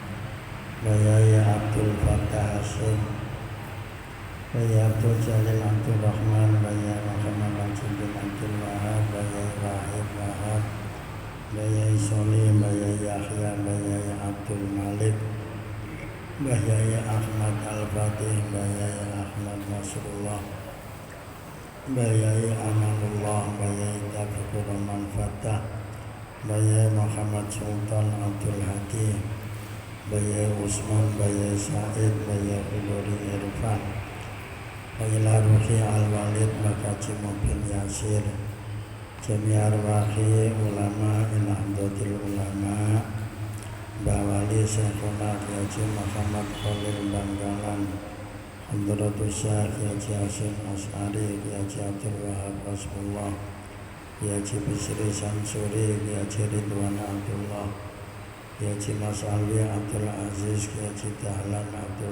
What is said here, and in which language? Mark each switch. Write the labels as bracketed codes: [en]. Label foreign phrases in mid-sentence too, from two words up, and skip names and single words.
[jv] Mbah Abdul Fattah Hasim, Mbah Abdul Jalil Abdul Rahman, Mbah Muhammad Mansur bin Abdul Wahab, Mbah Wahid Wahab, Mbah Soli, Mbah Yahya, Mbah Abdul Malik, Mbah Ahmad Al-Fatih, Mbah Ahmad Nasrullah, Mbah Amanullah, Mbah Taufikur Rahman Fattah, Mbah Muhammad Sultan Abdul Hadi, Mbah Usman, Mbah Said, Mbah Hudori Irfan, Mbah Ruhi Al-Walid, Makaji Mubin Yasir, [ar] جميع أرواح علماء [jv] Inahdotil Ulama, Mbah Wali Syekhuna Haji Muhammad Khalil Banggalan, Hadratus Syekh Haji Hasyim Asy'ari, Haji Abdul Wahab Hasbullah, Haji Bisri Samsuri, Haji Ridwan Abdullah, Haji Mas Ali Abdul Aziz, Haji Dahlan Abdul